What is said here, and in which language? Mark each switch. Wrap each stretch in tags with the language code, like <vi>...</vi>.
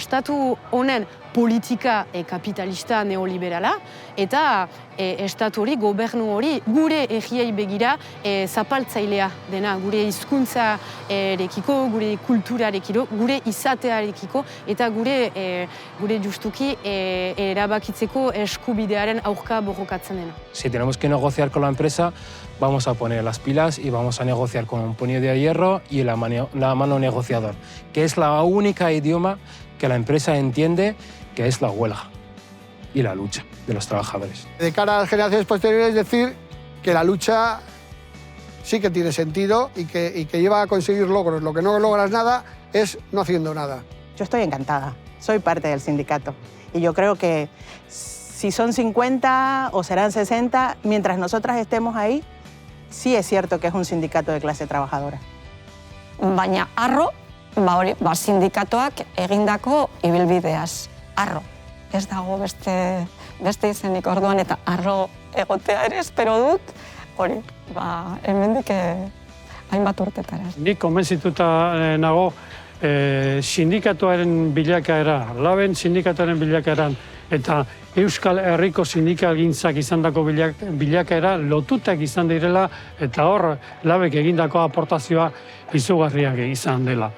<eu>Estatu honen politika kapitalista neoliberala, eta estatu hori, gobernu hori, gure erriei begira zapaltzailea dena, gure hizkuntzarekiko, gure kulturarekiko, gure izatearekiko, eta gure justuki erabakitzeko eskubidearen aurka borrokatzen dena.</eu> <es>Si tenemos que negociar con la empresa, vamos a poner las pilas y vamos a negociar con un puño de hierro y la mano negociador, que es la única idioma que la empresa entiende, que es la huelga y la lucha de los trabajadores. De cara a las generaciones posteriores, decir que la lucha sí que tiene sentido y que lleva a conseguir logros. Lo que no logras nada es no haciendo nada. Yo estoy encantada, soy parte del sindicato y yo creo que si son 50 o serán 60, mientras nosotras estemos ahí, sí es cierto que es un sindicato de clase trabajadora.</es> <eu>Baina arro, sindikatuak egindako ibilbideaz. Arro. Ez dago beste izenik orduan eta arro egotea ere espero dut, hori, hemendik hainbat urtetara. Nik konbentzituta nago sindikatuaren bilakaera, laben sindikatuaren bilakaeran eta Euskal Herriko sindikalgintzak izandako bilakaera lotutak izan direla eta hor labek egindako aportazioa izugarriak izan dela.</eu>